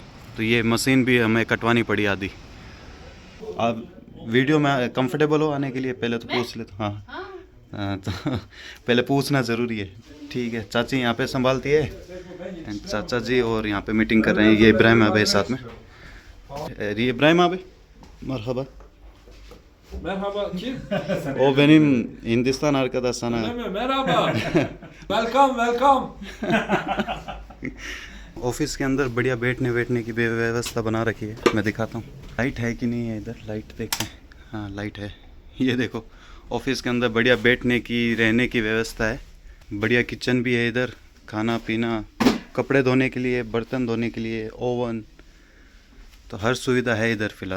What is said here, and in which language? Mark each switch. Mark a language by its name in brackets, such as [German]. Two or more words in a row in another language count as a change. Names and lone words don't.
[Hindi] तो ये मशीन भी हमें कटवानी पड़ी आधी। आप वीडियो में कंफर्टेबल हो आने के लिए पहले तो पूछ ले। हाँ, तो पहले पूछना ज़रूरी है। ठीक है, चाची यहाँ पे संभालती है, चाचा जी और यहाँ पे मीटिंग कर रहे हैं। ये इब्राहिम आबे साथ में। ये इब्राहिम आबे, मरहबा। [Turkish] Merhaba, kim? O benim Hindistan arkadaş sana. Merhaba. Welcome. [Hindi] ऑफिस के अंदर बढ़िया बैठने की व्यवस्था बना रखी है, मैं दिखाता हूँ। लाइट है कि नहीं है इधर, लाइट देखते हैं। हाँ लाइट है। ये देखो ऑफिस के अंदर बढ़िया बैठने की रहने की व्यवस्था है। बढ़िया किचन भी है इधर, खाना पीना, कपड़े धोने के लिए, बर्तन धोने के लिए, ओवन, तो हर सुविधा है इधर फ़िलहाल।